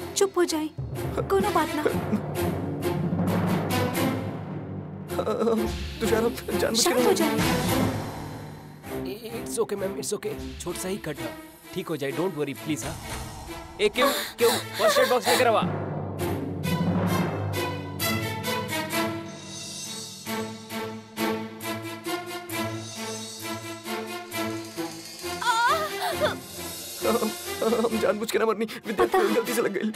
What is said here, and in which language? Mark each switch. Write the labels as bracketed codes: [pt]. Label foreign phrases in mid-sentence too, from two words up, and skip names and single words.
[bho] चुप हो जाए, कोनो बात ना। तुषार हम जानबूझ शांत हो के जाए। [en] It's okay ma'am, it's okay. [bho] छोटा सा ही कट है, ठीक हो जाए, [en] don't worry please. [bho] हाँ एक क्यों क्यों [en] first aid box [bho] लेकर आवा। हम जानबूझ के ना मरनी, विद्या गलती से लग गई।